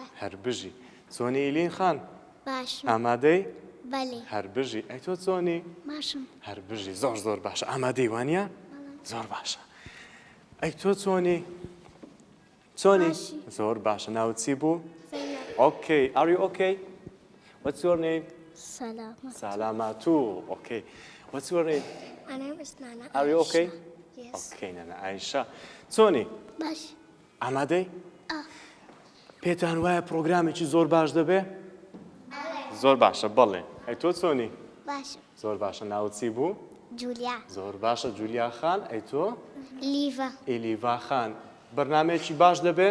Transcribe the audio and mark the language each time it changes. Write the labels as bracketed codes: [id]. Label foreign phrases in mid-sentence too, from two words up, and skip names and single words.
[ckb] هەر بژی. چۆنی ئیلین خان؟ باش. ئامادەی؟ بەڵێ. هەر بژی. ئەی تۆ چۆنی؟ ماشم. هەر بژی. زۆر زۆر باشە. ئامادەی وانە؟ زۆر باشە. ئەی تۆ چۆنی؟ چۆنی؟ زۆر باشە. ناوت چی بوو؟ زەینەب. [en] Okay. Are you okay? What's your name? سلامت. Salamatu. Okay. What's your name? My name is Nana. Are you okay? Yes. Okay, Nana Aisha. [ckb] چۆنی؟ باش. ئامادەی؟ پێتان وایە پرۆگرامێکی زۆر باش دەبێ؟ زۆر باشە بەڵێ. ئەی تۆ چۆنی؟ باش. زۆر باشە. ناوت چی بوو؟ جولیا. زۆر باشە. جولیا خان. ئەی تۆ؟ لیڤا. ئیلیڤا خان. بەرنامەیەکی باش دەبێ؟